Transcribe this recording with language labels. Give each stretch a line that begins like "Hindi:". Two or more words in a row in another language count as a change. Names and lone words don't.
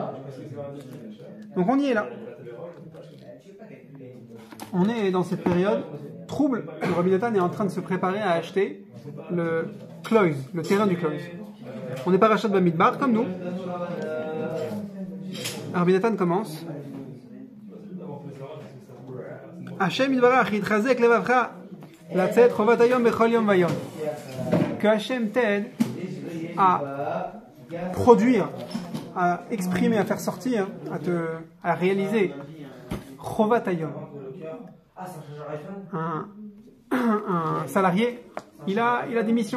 French: Donc on y est là. On est dans cette période trouble où Rabbi Nathan est en train de se préparer à acheter le Kloïs, le terrain du Kloïs. On n'est pas Parashat Bamidbar comme nous. Rabbi Nathan commence.
Hebrew: השם יתברך יתחזק לבבך לצאת חובת היום בכל יום ויום.
French: Que Hashem t'aide à produire, à exprimer, à faire sortir, à réaliser
Hebrew: חובת היום,
French: salarié, il a des missions.